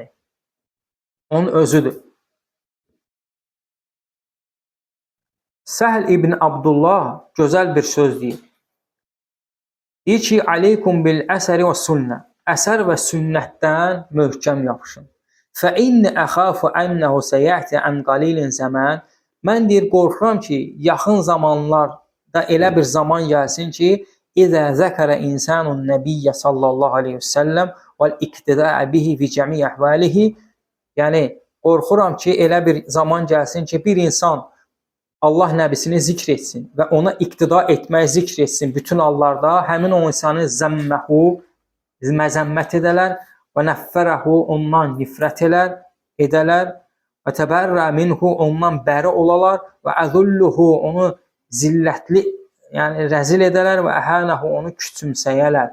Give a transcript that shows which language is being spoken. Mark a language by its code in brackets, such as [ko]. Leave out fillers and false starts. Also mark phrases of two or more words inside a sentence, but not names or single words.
[az] Onun özüdür. Səhl ibn Abdullah gözəl bir söz deyir. Deyir ki, [ar] عليكم بالأثر والسنة. [az] Əsər və sünnətdən möhkəm yapışın. [ar] فَإِنَّ أَخَافُ أَنَّهُ سَيَأْتِ عَنْ قَلِيلٍ زَمَانٍ. [az] Mən deyir, qorxuram ki, yaxın zamanlarda elə bir zaman gəlsin ki, [ar] إِذَا ذَكَرَ إِنسَانُ النَّبِيَّ صلى الله عليه وسلم وَالْاِقْتِدَاءَ بِهِ فِي جَمِيعِ أَحْوَالِهِ. [az] Yəni, qorxuram ki, elə bir zaman gəlsin ki, bir insan Allah nəbisini zikr etsin və ona iqtida etmək zikr etsin bütün hallarda, həmin o insanı zəmməhu, məzəmmət edələr və nəffərəhu, ondan nifrət edələr və [ar] تبرأ منه, [az] ondan bəri olalar və əzulluhu, onu zillətli, yəni rəzil edələr və əhənəhu, onu küçümsəyələr.